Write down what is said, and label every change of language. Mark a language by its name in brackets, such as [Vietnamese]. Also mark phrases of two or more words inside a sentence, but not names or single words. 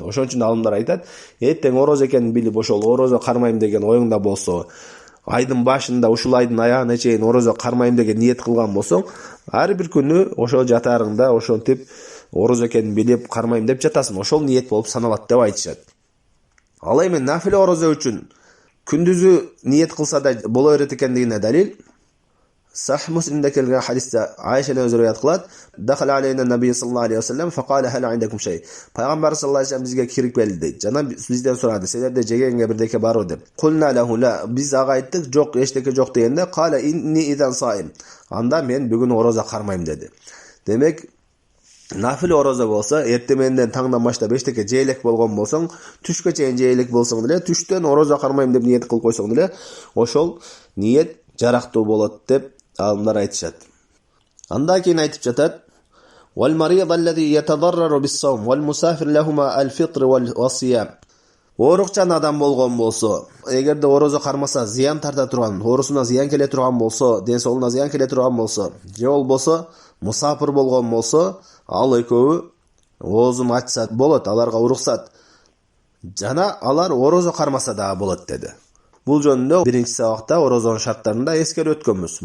[Kyrgyz] Ошон үчүн алымдар айтат, эртең орозо экенин билип, ошол орозо кармайм деген оюңда болсо, айдын башында ушул айдын аягына чейин орозо кармайм деген ниет кылган болсоң, ар бир күнү ошол жатаарыңда ошентип орозо экенин билип кармайм деп жатасың. Ошол ниет болуп саналат деп айтышат. Ал эми нафил орозо үчүн күндүзү ниет кылса да боло берет экендигине далил Сахih Муслимде келген хадисте Айшадан өзү риwayat кылат: [Arabic] "دخل علينا النبي صلى الله عليه وسلم فقال هل عندكم شيء." [Kyrgyz] Пайгамбар [Arabic] صلى الله عليه وسلم [Kyrgyz] бизге кирип келди дейт. Жана бизден сурады: "Силерде жегенге бирдеке барбы?" [Arabic] деп. قلنا له لا, [Kyrgyz] биз ага айттык, "Жок, эчтеке жок" дегенде, [Arabic] "قال إني إذن صائم." [Kyrgyz] Анда мен бүгүн орозо кармайм деди. Демек, нафил орозо болсо, эртеменден таңдан баштап эчтеке жээлек болгон болсоң, түшкө чейин жээлек болсоң деле, түштөн орозо кармайм деп ниет кылып койсоң деле, ошол ниет жарактуу болот деп алымдар айтышат. Анда кийин айтып жатат: [Arabic] "والمريض الذي يتضرر بالصوم والمسافر لهما الفطر والصيام." [Kyrgyz] Оорукчан адам болгон болсо, эгерде орозо кармаса зыян тарта турган, оорусуна зыян келе турган болсо, ден соолугуна зыян келе турган болсо, же болбосо мусафир болгон болсо, ал экөө оозун ачса болот, аларга уруксат. Жана алар орозо кармаса да болот деди. Бул жөнүндө биринчи сабакта орозонун шарттарында эскерип өткөнбүз.